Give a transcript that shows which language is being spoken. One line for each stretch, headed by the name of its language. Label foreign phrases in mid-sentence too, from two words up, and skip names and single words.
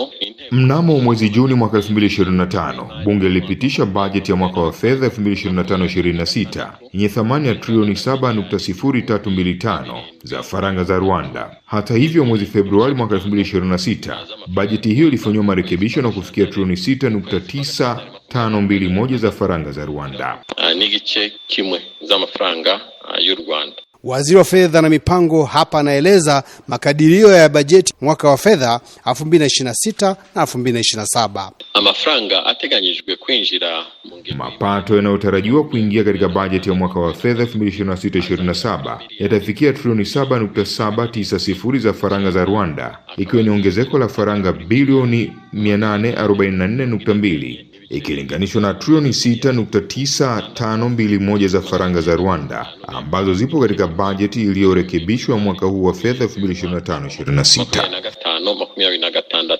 Swahili: mnamo mwezi Juni mwaka 2025 bunge lilipitisha bajeti ya mwaka wa fedha 2025-26 yenye thamani ya trilioni 7.0325 za faranga za Rwanda. Hata hivyo, mwezi Februari mwaka 2026 bajeti hiyo ilifanywa marekebisho na kufikia trilioni 6.9521 za faranga za Rwanda.
Kinyarwanda: N'igice kimwe za mafaranga y'u Rwanda.
Swahili: Waziri wa fedha na mipango hapa anaeleza makadirio ya bajeti mwaka wa fedha 2026 na 2027.
Kinyarwanda: Amafaranga ateganyijwe kwinjira
Swahili: mapato yanayotarajiwa kuingia katika bajeti ya mwaka wa fedha 2026-27 yatafikia trilioni 7.790 za faranga za Rwanda, ikiwa ni ongezeko la faranga bilioni 844.2 ikilinganishwa na trilioni 6.9521 za faranga za Rwanda ambazo zipo katika bajeti iliyorekebishwa mwaka huu wa fedha 2025-26.